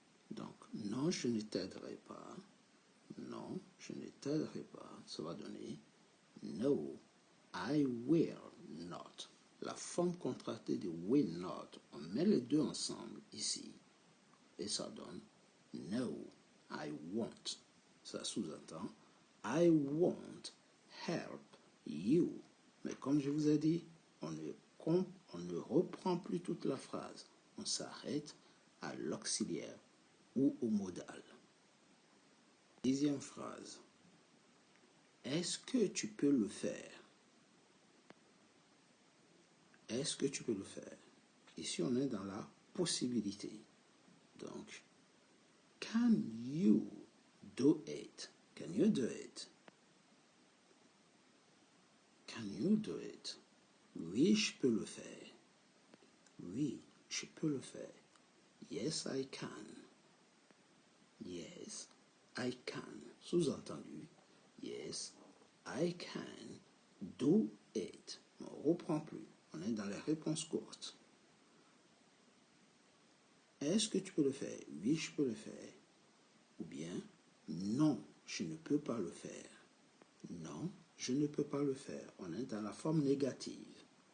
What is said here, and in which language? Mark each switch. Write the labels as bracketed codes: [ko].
[fr] Donc, non, je ne t'aiderai pas. Non, je ne t'aiderai pas. Ça va donner [en] No, I will not. [fr] La forme contractée de will not, on met les deux ensemble ici et ça donne [en] no, I won't. [fr] Ça sous-entend [en] I won't help you. [fr] Mais comme je vous ai dit, on ne reprend plus toute la phrase. On s'arrête à l'auxiliaire ou au modal. Dixième phrase. Est-ce que tu peux le faire? Est-ce que tu peux le faire? Ici, on est dans la possibilité. [en] Donc, can you do it? Can you do it? Can you do it? [fr] Oui, je peux le faire. Oui, je peux le faire. [en] Yes, I can. Yes, I can. [fr] Sous-entendu, [en] yes, I can do it. [fr] On ne reprend plus. On est dans les réponses courtes. Est-ce que tu peux le faire? Oui, je peux le faire. Ou bien, non, je ne peux pas le faire. Non, je ne peux pas le faire. On est dans la forme négative.